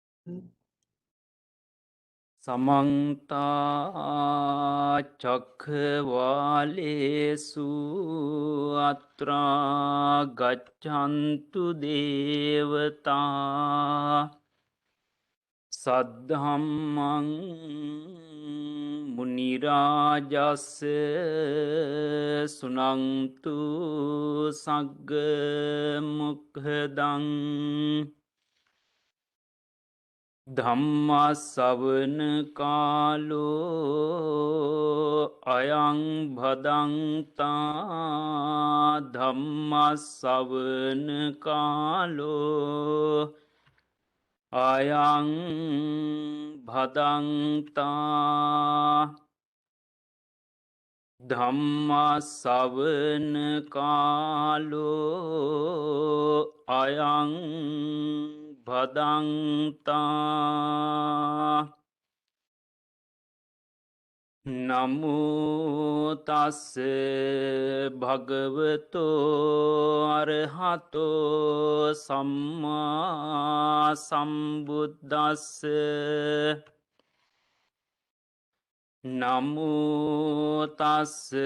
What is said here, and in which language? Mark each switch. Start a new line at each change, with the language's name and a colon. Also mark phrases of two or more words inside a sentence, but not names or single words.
Pali: समन्ता चक्रवालेषु अत्रा गच्छन्तु देवता सद्धम्मं मुनिराजस्य सुनन्तु सग्गमुखदं ධම්මස්සවන කාලෝ අයං භදන්තා ධම්මස්සවන කාලෝ අයං භදන්තා ධම්මස්සවන කාලෝ අයං භදන්තා නමුතස්ස භගවතෝ අරහතෝ සම්මා සම්බුද්දස්ස නමුතස්ස